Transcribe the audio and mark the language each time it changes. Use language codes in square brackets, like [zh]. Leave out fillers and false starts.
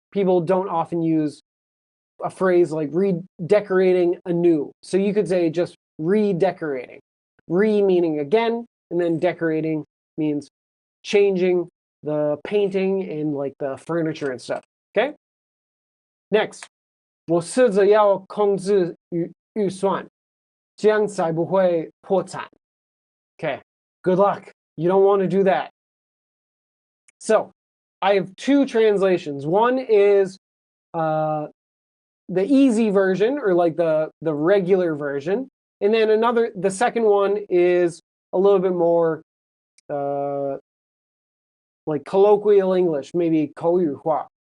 [en] People don't often use a phrase like redecorating anew. So you could say just redecorating. Re meaning again, and then decorating means changing the painting and like the furniture and stuff. Okay? Next, [zh] 我试着要控制预算，这样才不会破产. [en] Okay, good luck. You don't want to do that. So, I have two translations. One is the easy version, or like the regular version. And then the second one is a little bit more like colloquial English, maybe 口语化.